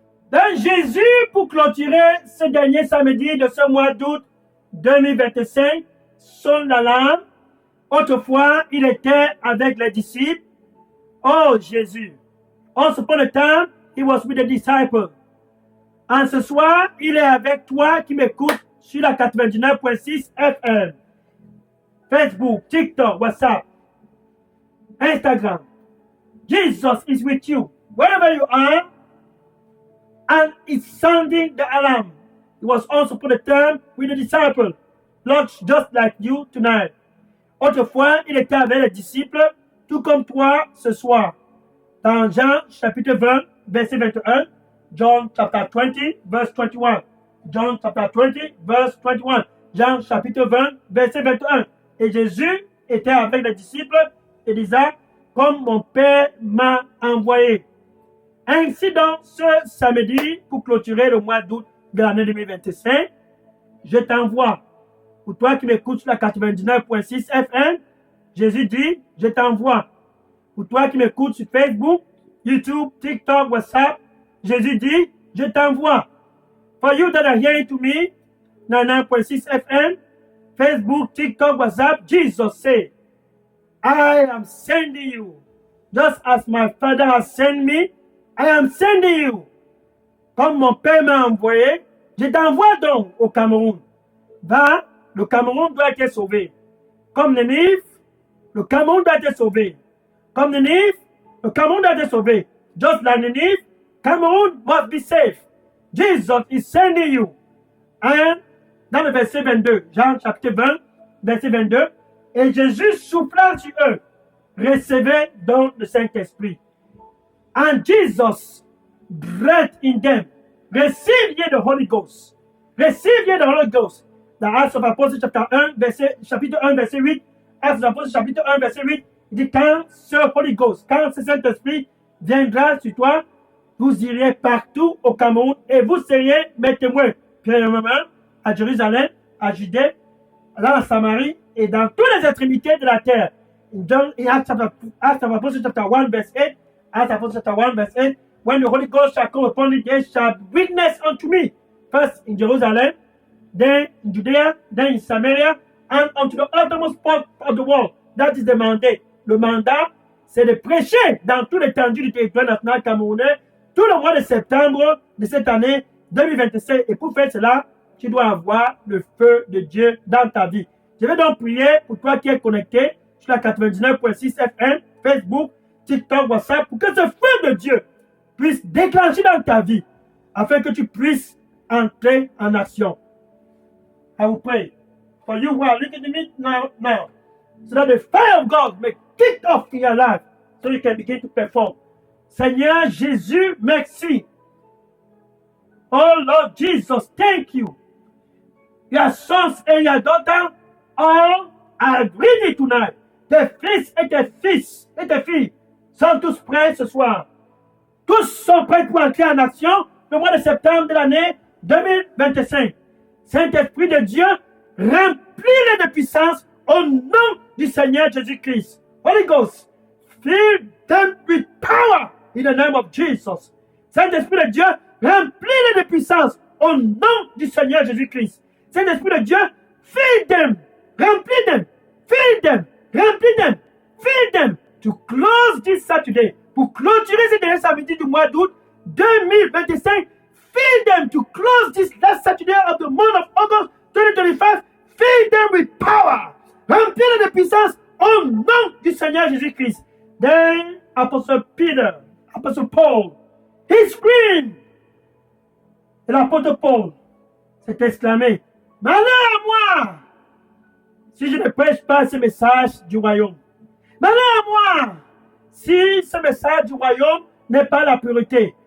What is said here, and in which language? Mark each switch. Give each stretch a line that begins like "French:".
French: Dans Jésus, pour clôturer ce dernier samedi de ce mois d'août 2025, sonne l'alarme. Autrefois, il était avec les disciples. Oh Jésus.
English: Once upon a time, he was with the disciples.
French: En ce soir, il est avec toi qui m'écoute sur la 99.6 FM. Facebook, TikTok, WhatsApp, Instagram.
English: Jesus is with you. Wherever you are, and it's sounding the alarm. It was also put a term with the disciple. flocks just like you tonight.
French: Autrefois, il était avec les disciples, tout comme toi ce soir. Dans Jean chapitre 20, verset 21,
English: John chapter 20, verse 21.
French: John chapter 20, verse 21. Jean chapitre 20, verset 21. Et Jésus était avec les disciples et disait, comme mon Père m'a envoyé. Ainsi donc, ce samedi, pour clôturer le mois d'août de l'année 2025, je t'envoie. Pour toi qui m'écoutes sur la 99.6 FM, Jésus dit, je t'envoie. Pour toi qui m'écoutes sur Facebook, YouTube, TikTok, WhatsApp, Jésus dit, je t'envoie.
English: For you that are hearing to me, 99.6 FM, Facebook, TikTok, WhatsApp, Jesus said, I am sending you. Just as my Father has sent me, I am sending you.
French: Comme mon Père m'a envoyé, je t'envoie donc au Cameroun. Va, le Cameroun doit être sauvé. Comme Nénive, le Cameroun doit être sauvé. Comme Nénive, le Cameroun doit être sauvé.
English: Just like Nénive, Cameroun must be saved. Jesus is sending you.
French: And dans le verset 22, Jean chapitre 20, verset 22, et Jésus souffla sur eux. Recevez donc le Saint-Esprit.
English: And Jesus breathed in them. Receive ye the Holy Ghost. Receive ye the Holy Ghost.
French: Dans Actes of Apostles chapitre 1, verset 8, Actes of Apostles chapitre 1, verset 8, il dit, quand ce Holy Ghost, quand ce Saint-Esprit viendra sur toi, vous irez partout au Cameroun et vous seriez mes témoins. Premièrement, à Jérusalem, à Judée, dans la Samarie et dans toutes les extrémités de la terre.
English: Dans Acts of Apostles chapter 1, verse 8, Acts of Apostles chapter 1, verse 8, when the Holy Ghost shall come upon you, they shall witness unto me, first in Jerusalem, then in Judea, then in Samaria, and unto the uttermost part of the world. That is the mandate.
French: Le mandat, c'est de prêcher dans toute l'étendue du territoire national camerounais tout le mois de septembre de cette année 2025. Et pour faire cela, tu dois avoir le feu de Dieu dans ta vie. Je vais donc prier pour toi qui es connecté sur la 99.6 FM, Facebook, TikTok, WhatsApp, pour que ce feu de Dieu puisse déclencher dans ta vie, afin que tu puisses entrer en action.
English: I will pray for you who are looking at me now, so that the fire of God may kick off in your life, so you can begin to perform.
French: Seigneur Jésus, merci.
English: Oh Lord Jesus, thank you. Your sons and your daughters all are ready tonight.
French: Tes fils et tes filles sont tous prêts ce soir. Tous sont prêts pour entrer en action le mois de septembre de l'année 2025. Saint-Esprit de Dieu, remplis-les de puissance au nom du Seigneur Jésus-Christ.
English: Holy Ghost, fill them with power in the name of Jesus.
French: Saint-Esprit de Dieu, remplis-les de puissance au nom du Seigneur Jésus-Christ. Saint-Esprit de Dieu,
English: fill them, remplis them, fill them, remplis them, fill them to close this Saturday.
French: Pour clôturer ce dernier samedi du mois d'août 2025,
English: fill them to close this last Saturday of the month of August 2025. Fill them with power.
French: Remplis-les de puissance au nom du Seigneur Jésus-Christ.
English: Then Apostle Peter, Apostle Paul, he screamed.
French: Et l'apôtre Paul s'est exclamé, malheur à moi si je ne prêche pas ce message du royaume. Malheur à moi si ce message du royaume n'est pas la pureté.